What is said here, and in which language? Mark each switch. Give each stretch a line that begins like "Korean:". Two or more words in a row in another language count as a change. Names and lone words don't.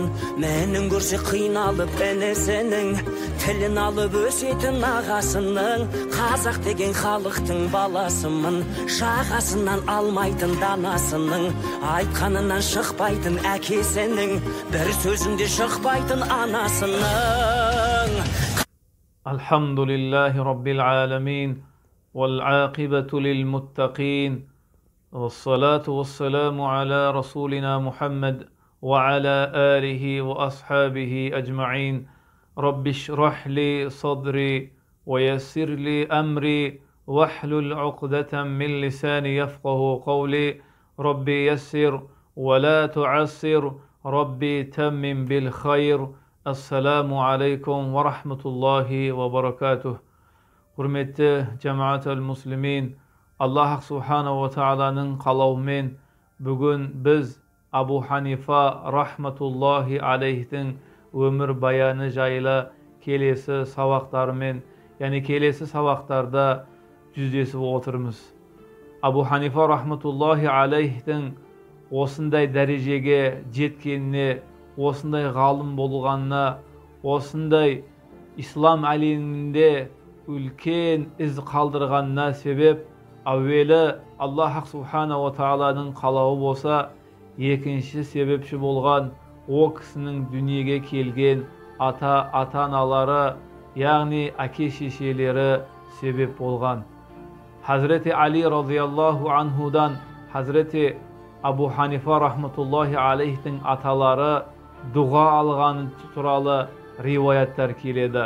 Kazakh: Менің көрсе қиналып інісінің, тілін алып өсетін ағасының. Қазақ деген халықтың баласымын, жағасынан алмайтын данасының, айтқанынан шықпайтын әкесінің, бір сөзінде шықпайтын анасының.
Arabic: الحمد لله رب العالمين, والعاقبة للمتقين والصلاة والسلام على رسولنا محمد وعلى آله وأصحابه أجمعين. رب اشرح لي صدري ويسر لي أمري واحلل عقدة من لساني يفقه قولي. ربي يسر ولا تعسر، ربي تمم بالخير. السلام عليكم ورحمة الله وبركاته.
Kazakh: Құрметті жамаат муслимин, Аллах
Arabic: سبحانه وتعالى
Kazakh: қалауымен бүгін біз Абу Ханифа
Arabic: رحمة الله عليه
Kazakh: өмір баяны жайлы келесі сабақтармен, келесі сабақтарда жүздесіп отырмыз. Абу Ханифа
Arabic: رحمة الله عليه
Kazakh: осындай дәрежеге жеткеніне, осындай ғалым болғанына, осындай ислам әлемінде үлкен із қалдырғанына себеп әуелі Аллах
Arabic: سبحانه وتعالى
Kazakh: қалауы болса, екінші себепші болған о кісінің дүниеге келген ата-аналары, яғни әке-шешелері себеп болған. Хазіреті Али
Arabic: رضي الله عنه
Kazakh: Хазіреті Абу Ханифа
Arabic: رحمة الله عليه
Kazakh: аталары дұға алғаны туралы риуаяттар келеді.